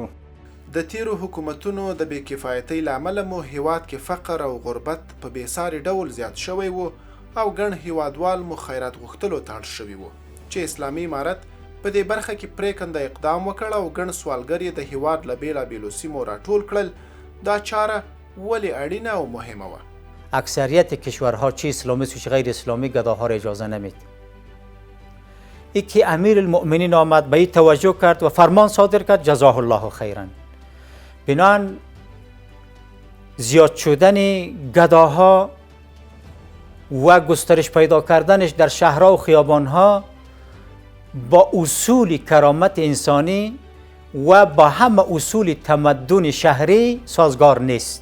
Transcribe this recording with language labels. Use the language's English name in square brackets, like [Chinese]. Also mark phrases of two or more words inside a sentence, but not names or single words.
[Pashto] د تیرو حکومتونو د بې کفایتۍ له امله مو هیواد کې فقر او غربت په بېساري ډول زیات شوی و او ګڼ هیوادوال مو خیرات غوښتلو ته اړ شوي وو چې اسلامي امارت په دې برخه کې پرېکنده اقدام وکړ او ګڼ سوالګر یې د هیواد له بېلابېلو سیمو راټول کړل. دا چاره ولې اړینه او مهمه وه؟ [Persian] اکثریت کشورها چه اسلامی و چه غیر اسلامی گداها را اجازه نمید. ای که امیر المؤمنین آمد به این توجه کرد و فرمان صادر کرد [Arabic] جزاه الله خیرا. [Persian] بنان زیاد شدن گداها و گسترش پیدا کردنش در شهرها و خیابانها با اصول کرامت انسانی و با همه اصول تمدن شهری سازگار نیست.